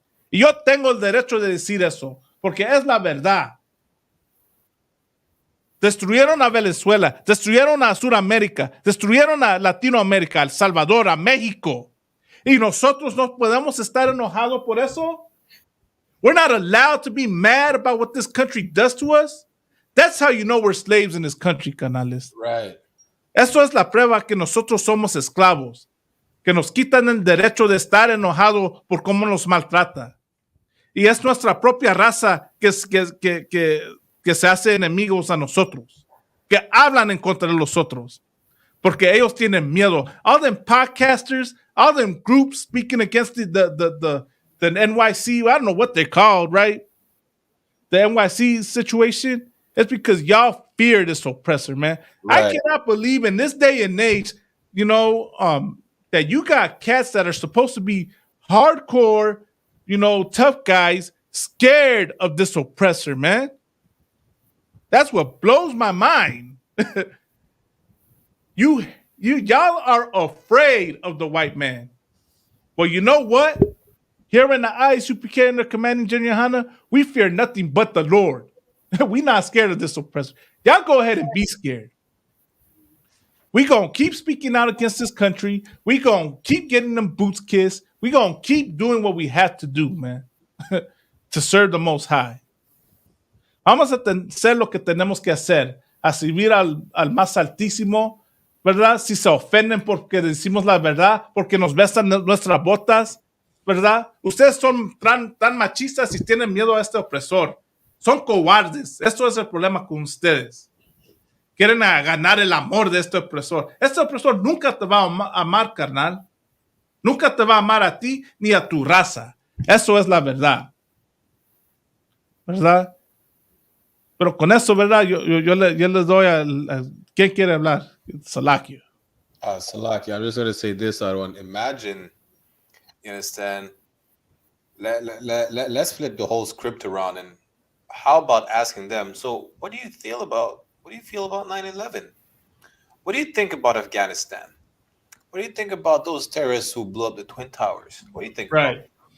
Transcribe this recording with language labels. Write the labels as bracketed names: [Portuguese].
[Spanish] Y yo tengo el derecho de decir eso, porque es la verdad. Destruyeron a Venezuela, destruyeron a Sudamérica, destruyeron a Latinoamérica, a El Salvador, a México. Y nosotros no podemos estar enojados por eso. [English] We're not allowed to be mad about what this country does to us. That's how you know we're slaves in this country, canales. Right. [Spanish] Eso es la prueba que nosotros somos esclavos, que nos quitan el derecho de estar enojados por cómo nos maltrata. Y es nuestra propia raza que se hace enemigos a nosotros, que hablan en contra de nosotros, porque ellos tienen miedo. [English] All them podcasters, all them groups speaking against the NYC, I don't know what they're called, right? The NYC situation, it's because y'all fear this oppressor, man. I Right. cannot believe in this day and age, that you got cats that are supposed to be hardcore, tough guys, scared of this oppressor, man. That's what blows my mind. Y'all are afraid of the white man. Well, you know what? Here in the eyes, Super and the Commanding General Hana, we fear nothing but the Lord. We not scared of this oppressor. Y'all go ahead and be scared. We gonna keep speaking out against this country. We gonna keep getting them boots kissed. We gonna keep doing what we have to do, man, to serve the Most High. [Spanish] Vamos a hacer lo que tenemos que hacer, a servir al más altísimo, ¿verdad? Si se ofenden porque decimos la verdad, porque nos besan nuestras botas, ¿verdad? Ustedes son tan machistas y tienen miedo a este opresor. Son cobardes. Esto es el problema con ustedes. Quieren ganar el amor de este opresor. Este opresor nunca te va a amar, carnal. Nunca te va a amar a ti ni a tu raza. Eso es la verdad. ¿Verdad? Pero con eso, ¿verdad? Yo les doy al ¿quién quiere hablar? Salakio. [English] Salakio, I'm just going to say this, Arwan. Imagine, you understand, let's flip the whole script around, and how about asking them, so what do you feel about 9/11? What do you think about Afghanistan? What do you think about those terrorists who blew up the Twin Towers? What do you think about it?